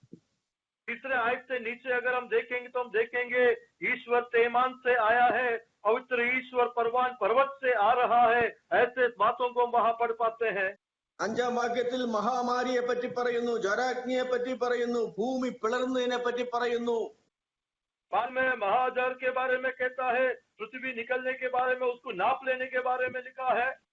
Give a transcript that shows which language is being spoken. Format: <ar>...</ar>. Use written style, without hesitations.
<hi>तीसरे आयत से नीचे अगर हम देखेंगे तो हम देखेंगे ईश्वर तेमान से आया है, पवित्र ईश्वर परवान पर्वत से आ रहा है. ऐसे बातों को हम वहां पढ़ पाते हैं.</hi> <ml>അഞ്ചാം വാക്യത്തിൽ മഹാമാരിയെ പറ്റി പറയുന്നു, ജരാഗ്നിയെ പറ്റി പറയുന്നു, ഭൂമി പിളർന്നതിനെ പറ്റി പറയുന്നു.</ml> <hi>बाद में महाजर के बारे में कहता है, पृथ्वी निकलने के बारे में, उसको नाप लेने के बारे में लिखा है.</hi>